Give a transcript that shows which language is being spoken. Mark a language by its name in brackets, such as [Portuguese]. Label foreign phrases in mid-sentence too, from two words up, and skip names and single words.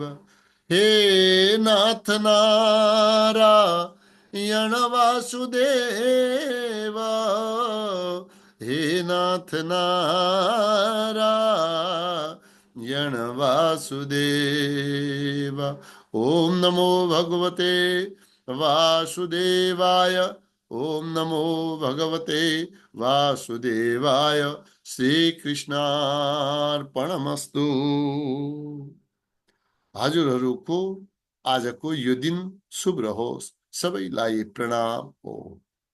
[Sanskrit] हे नाथ नारायण वासुदेव, हे नाथ नारायण वासुदेव। ओम नमो भगवते वासुदेवाय। ओम नमो भगवते वासुदेवाय। श्री कृष्णार्पणमस्तु। [Nepali] हजुरहरूको आजको यो दिन शुभ रहोस्। सबैलाई प्रणाम हो।